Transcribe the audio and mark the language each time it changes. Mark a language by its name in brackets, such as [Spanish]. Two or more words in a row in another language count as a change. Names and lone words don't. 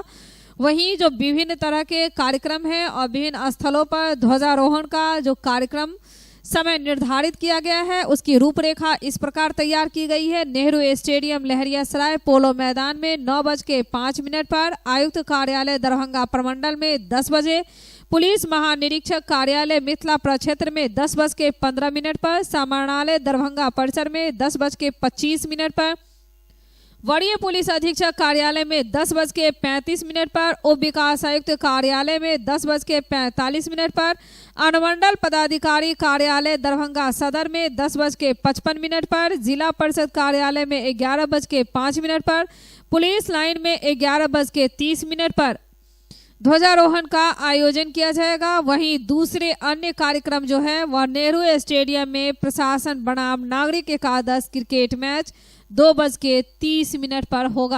[Hindi] वहीं जो विभिन्न तरह के कार्यक्रम हैं और विभिन्न स्थलों पर ध्वजारोहण का जो कार्यक्रम समय निर्धारित किया गया है, उसकी रूपरेखा इस प्रकार तैयार की गई है। नेहरू स्टेडियम लहरियासराय पोलो मैदान में 9:05 पर, आयुक्त कार्यालय दरभंगा प्रमंडल में 10 बजे, पुलिस महानिरीक्षक कार्यालय मिथिला प्रक्षेत्र में 10:15 पर, समाहरणालय दरभंगा परिसर में 10:25 पर, वरीय पुलिस अधीक्षक कार्यालय में 10:35 पर, उप विकास आयुक्त कार्यालय में 10:45 पर, अनुमंडल पदाधिकारी कार्यालय दरभंगा सदर में 10:55 पर, जिला परिषद कार्यालय में 11:05 पर, पुलिस लाइन में 11:30 पर ध्वजारोहण का आयोजन किया जाएगा। वहीं दूसरे अन्य कार्यक्रम जो है वह नेहरू स्टेडियम में प्रशासन बनाम नागरिक एकादश क्रिकेट मैच 2:30 पर होगा।